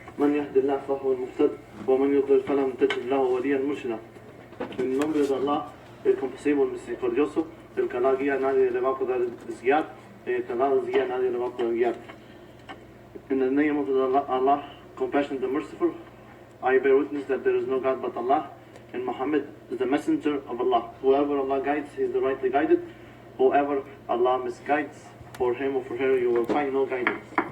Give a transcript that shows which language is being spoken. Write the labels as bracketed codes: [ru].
[ar] من يهد الله فهو المهتد ومن يضلل فلن تجد له وليا مرشدا. [es] En nombre de Allah, el compasivo, el misericordioso, el que la guía nadie le va a poder desguiar, el que la desguía nadie le va a poder guiar. [en] In the name of Allah, compassionate and merciful, I bear witness that there is no God but Allah, and Muhammad is the messenger of Allah. Whoever Allah guides, he is the rightly guided. Whoever Allah misguides, for him or for her, you will find no guidance.